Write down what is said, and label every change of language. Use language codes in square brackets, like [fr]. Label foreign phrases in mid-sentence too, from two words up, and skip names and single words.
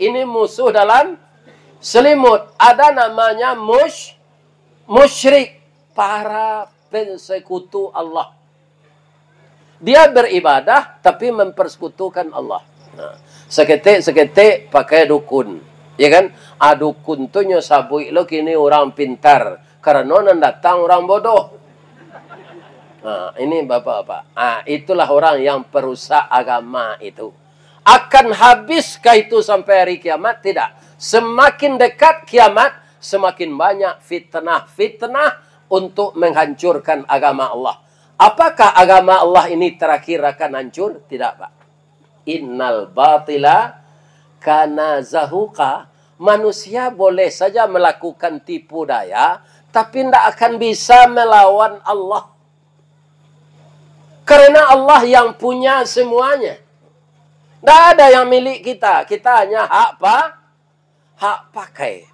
[id] Ini musuh dalam selimut. Ada namanya musyrik. Para persekutu Allah. Dia beribadah tapi mempersekutukan Allah. Nah, seketik pakai dukun. [min] Ya kan? Dukun tu nyo sabui lo kini orang pintar. [id] Karena non datang orang bodoh. Nah, ini bapak-bapak. Itulah orang yang perusak agama itu. Akan habiskah itu sampai hari kiamat? Tidak. Semakin dekat kiamat, semakin banyak fitnah-fitnah untuk menghancurkan agama Allah. Apakah agama Allah ini terakhir akan hancur? Tidak, Pak. [ar] Innal batila kana zahuqa. [id] Manusia boleh saja melakukan tipu daya, tapi tidak akan bisa melawan Allah. Karena Allah yang punya semuanya. Tidak ada yang milik kita. Kita hanya hak pakai.